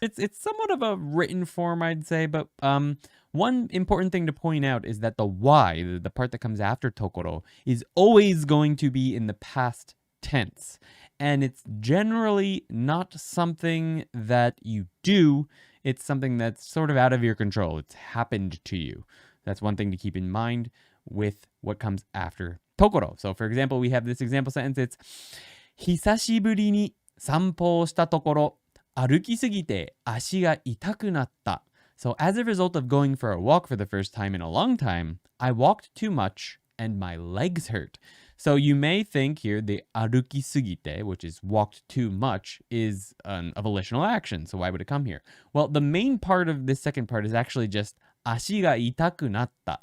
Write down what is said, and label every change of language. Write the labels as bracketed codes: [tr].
[en] It's somewhat of a written form, I'd say, but one important thing to point out is that the y, the part that comes after tokoro, is always going to be in the past tense. And it's generally not something that you do, it's something that's sort of out of your control. It's happened to you. That's one thing to keep in mind with what comes after tokoro. So for example, we have this example sentence. It's [ja] 久しぶりに散歩をしたところ、歩きすぎて足が痛くなった。 [en] So as a result of going for a walk for the first time in a long time, I walked too much and my legs hurt. So you may think here the [ja] 歩きすぎて, [en] which is walked too much, is a volitional action. So why would it come here? Well, the main part of this second part is actually just [ja] 足が痛くなった.